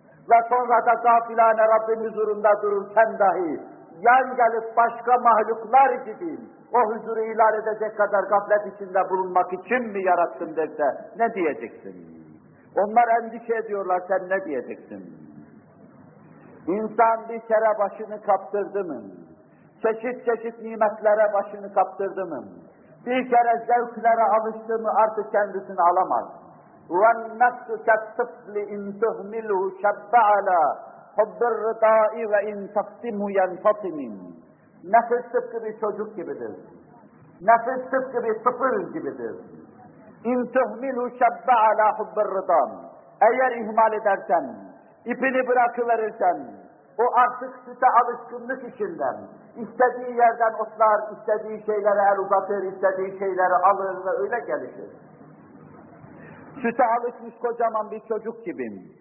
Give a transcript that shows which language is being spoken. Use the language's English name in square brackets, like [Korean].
[Turkish] Ve sonra da gafilane Rabbin huzurunda dururken dahi yan gelip başka mahluklar gibi o huzuru ilan edecek kadar gaflet içinde bulunmak için mi yarattın derse ne diyeceksin? Onlar endişe ediyorlar, sen ne diyeceksin? İnsan bir kere başını kaptırdı mı? Çeşit çeşit nimetlere başını kaptırdı mı? Bir kere zevklere alıştı mı artık kendisini alamaz. [Arabic] وَالنَّفْسُ كَالطِّفْلِ اِنْ تُهْمِلُهُ شَبَّ عَلَى حُبِّ الرِّضَاءِ وَاِنْ تَفْتِمُهُ يَنْفَطِمِنْ [Turkish] Nefis tıpkı bir çocuk gibidir. Nefis tıpkı bir sıfır gibidir. [Arabic] اِنْ تُهْمِلُهُ شَبَّ عَلَى حُبِّ الرِّضَاءِ [Turkish] Eğer ihmal edersen, ipini bırakıverirsen, o artık süte alışkınlık içinden, istediği yerden otlar, istediği şeylere el uzatır, istediği şeyleri alır ve öyle gelişir. Süte alışmış kocaman bir çocuk gibim.